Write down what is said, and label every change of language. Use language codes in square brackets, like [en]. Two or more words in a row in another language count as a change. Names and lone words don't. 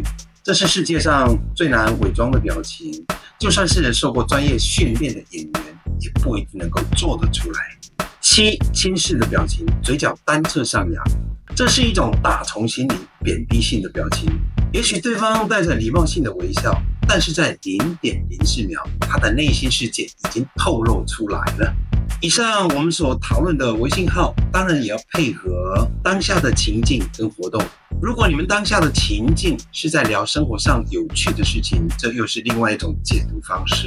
[zh] 這是世界上最難偽裝的表情，就算是受過專業訓練的演員，也不一定能夠做得出來。輕視的表情，嘴角單側上揚，這是一種打從心裡貶低性的表情。也許對方帶着禮貌性的微笑，但是在0.04秒，他的內心世界已經透露出來了。以上我們所討論的微信號，當然也要配合當下的情境跟活動。如果你們當下的情境是在聊生活上有趣的事情，這又是另外一種解讀方式。